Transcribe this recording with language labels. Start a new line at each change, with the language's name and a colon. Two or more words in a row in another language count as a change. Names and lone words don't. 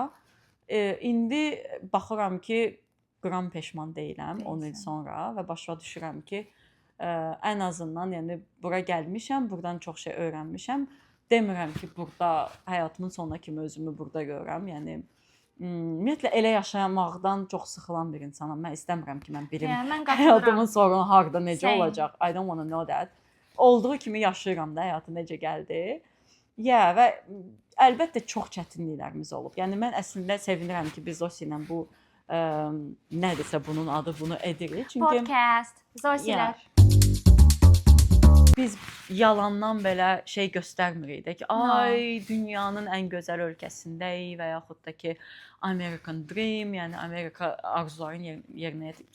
Azerbaijani: İndi baxıram ki, qram peşman deyiləm 10 il sonra və başa düşürəm ki, ən azından yəni bura gəlmişəm, buradan çox şey öyrənmişəm. Demirəm ki, burada həyatımın sonuna kimi özümü burada görürəm. Yəni ümumiyyətlə elə yaşamaqdan çox sıxılan bir insanam. Mən istəmirəm ki, mən bilim həyatımın sonu harda necə olacaq.
English: I don't want to know that.
Azerbaijani: Olduğu kimi yaşayıram da, həyatı necə gəldi. Və əlbəttə çox çətinliklərimiz olub. Yəni mən əslində sevinirəm ki, biz Zosi ilə bu nədirsə bunun adı bunu edirik. Çünki podcast Zosilər. Biz yalandan belə şey göstərmirik də ki, ay dünyanın ən gözəl ölkəsindəyik və yaxud da ki
English: American Dream,
Azerbaijani: yəni Amerika arzuların yerinə yetirib.